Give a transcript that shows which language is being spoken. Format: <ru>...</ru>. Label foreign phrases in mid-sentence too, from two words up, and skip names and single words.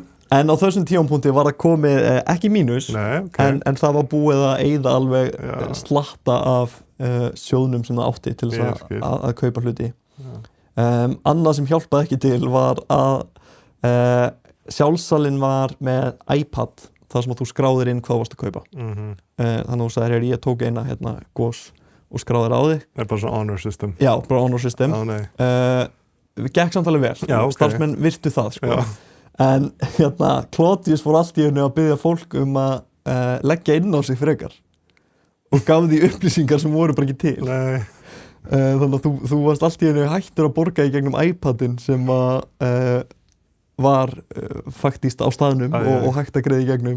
<is>En á þessum tímapunkti var það komið ekki mínus, en það var búið að eyða alveg slatta af sjóðnum sem það átti til þess að kaupa hluti. Annað sem hjálpaði ekki til var að sjálfsalinn var með iPad, þar sem að þú skráðir inn hvað varst að kaupa. Þannig að þú sagðir, ég tók eina gos og skráðir á þig. Það er bara svona</is> <en>honor system.</en> <is>Já, bara</is> <en>honor system.</en> <is>Gekk samt alveg vel, starfsmenn virtu það, sko. En Claudius fór allt í einu að biðja fólk að leggja inn á sig frekar og gaf því upplýsingar sem voru bara ekki til. Þannig að þú varst allt í einu hættur að borga í gegnum iPadin sem var faktíst á staðnum og hægt að greiða í gegnum.</is>